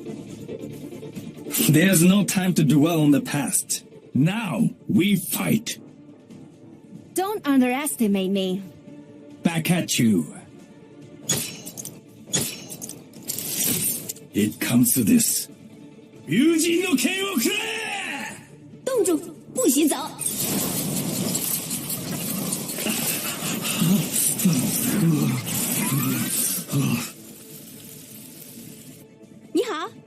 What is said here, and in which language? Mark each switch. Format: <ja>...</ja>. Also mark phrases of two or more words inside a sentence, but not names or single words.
<en>There's no time to dwell on the past. Now we fight. Don't underestimate me. Back at you. It comes to this.</en> <ja>友人の剣をくれ！</ja> <zh>冻住，不许走！你好。</zh>